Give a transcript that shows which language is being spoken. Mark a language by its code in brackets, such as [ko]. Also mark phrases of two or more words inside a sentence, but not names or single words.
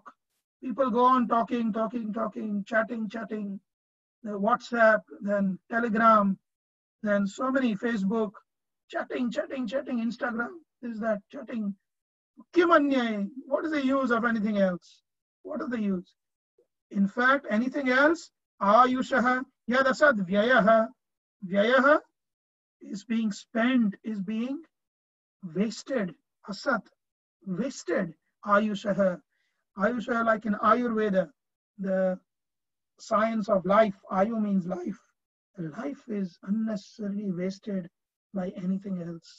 [en] People go on talking, chatting. The WhatsApp, then Telegram, then so many, Facebook, chatting, Instagram, is that chatting. [sa] किमन्यैः. [en] What is the use of anything else? What is the use? In fact, anything else, [sa] आयुषः यदसद् व्ययः. [en] Vyayaha is being spent, is being wasted. Asat, wasted. Ayushaha. Ayusha, like in Ayurveda, the science of life. Ayu means life. Life is unnecessarily wasted by anything else.